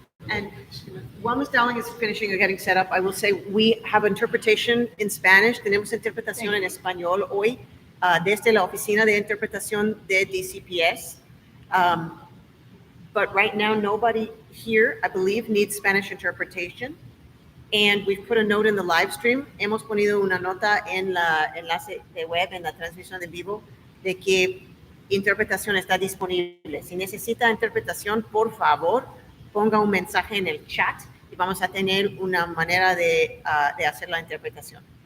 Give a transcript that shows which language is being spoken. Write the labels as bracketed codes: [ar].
[en] And while Ms. Dowling is finishing or getting set up, I will say we have interpretation in Spanish. [es] Tenemos interpretación en español hoy desde la oficina de interpretación de DCPS. [en] But right now, nobody here, I believe, needs Spanish interpretation. And we've put a note in the live stream. [es] Hemos ponido una nota en la enlace de web, en la transmisión de vivo, de que interpretación está disponible. Si necesita interpretación, por favor, ponga un mensaje en el chat y vamos a tener una manera de hacer la interpretación.